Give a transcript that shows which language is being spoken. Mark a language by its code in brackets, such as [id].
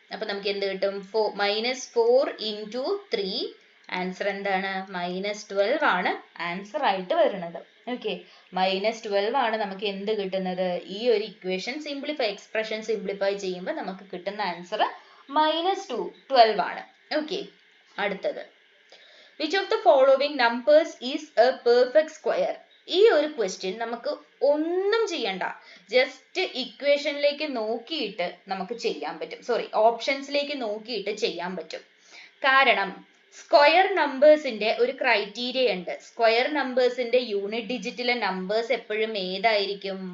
[ml] അപ്പൊ നമുക്ക് എന്ത് കിട്ടും? -4 into 3. ആൻസർ എന്താണ്? -12 ആണ് ആൻസർ ആയിട്ട് വരുന്നത്. ഓക്കെ, -12 ആണ് നമുക്ക് എന്ത് കിട്ടുന്നത്? ഈ ഒരു ഇക്വേഷൻ എക്സ്പ്രഷൻ സിംപ്ലിഫൈ ചെയ്യുമ്പോൾ നമുക്ക് കിട്ടുന്ന ആൻസർ -12 ആണ്. [en] Okay, അടുത്തത് which of the following numbers is a perfect square? [ml] ഈ ഒരു ക്വസ്റ്റ്യൻ നമുക്ക് ഒന്നും ചെയ്യണ്ട, ജസ്റ്റ് ഇക്വേഷനിലേക്ക് നോക്കിയിട്ട് നമുക്ക് ചെയ്യാൻ പറ്റും. ഓപ്ഷൻസിലേക്ക് നോക്കിയിട്ട് ചെയ്യാൻ പറ്റും. കാരണം സ്ക്വയർ നമ്പേഴ്സിന്റെ ഒരു ക്രൈറ്റീരിയ ഉണ്ട്. സ്ക്വയർ നമ്പേഴ്സിന്റെ യൂണിറ്റ് ഡിജിറ്റിലെ നമ്പേഴ്സ് എപ്പോഴും ഏതായിരിക്കും?